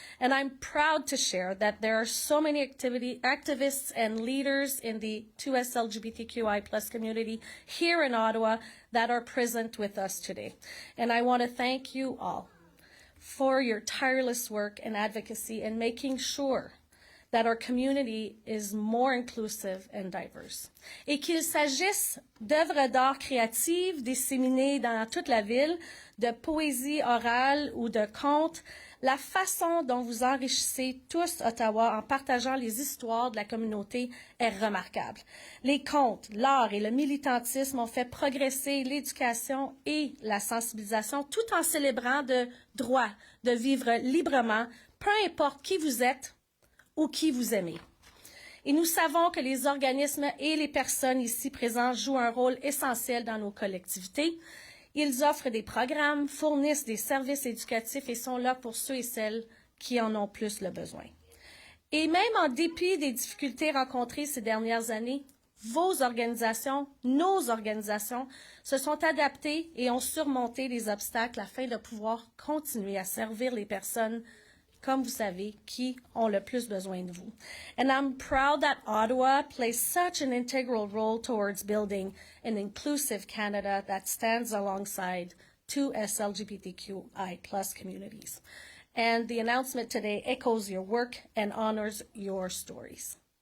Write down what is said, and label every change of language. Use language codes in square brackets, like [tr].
[en] And I'm proud to share that there are so many activists and leaders in the 2S LGBTQI+ community here in Ottawa that are present with us today. And I want to thank you all for your tireless work and advocacy in making sure that our community is more inclusive and diverse. [fr] Et qu'il s'agisse d'œuvres d'art créatives disséminées dans toute la ville, de poésie orale ou de contes, la façon dont vous enrichissez tous Ottawa en partageant les histoires de la communauté est remarquable. Les contes, l'art et le militantisme ont fait progresser l'éducation et la sensibilisation tout en célébrant le droit de vivre librement, peu importe qui vous êtes ou qui vous aimez. Et nous savons que les organismes et les personnes ici présentes jouent un rôle essentiel dans nos collectivités. Ils offrent des programmes, fournissent des services éducatifs et sont là pour ceux et celles qui en ont plus le besoin. Et même en dépit des difficultés rencontrées ces dernières années, vos organisations, nos organisations, se sont adaptées et ont surmonté les obstacles afin de pouvoir continuer à servir les personnes, comme vous savez, qui ont le plus besoin de vous. [en] And I'm proud that Ottawa plays such an integral role towards building an inclusive Canada that stands alongside two LGBTQI+ communities. And the announcement today echoes your work and honors your stories.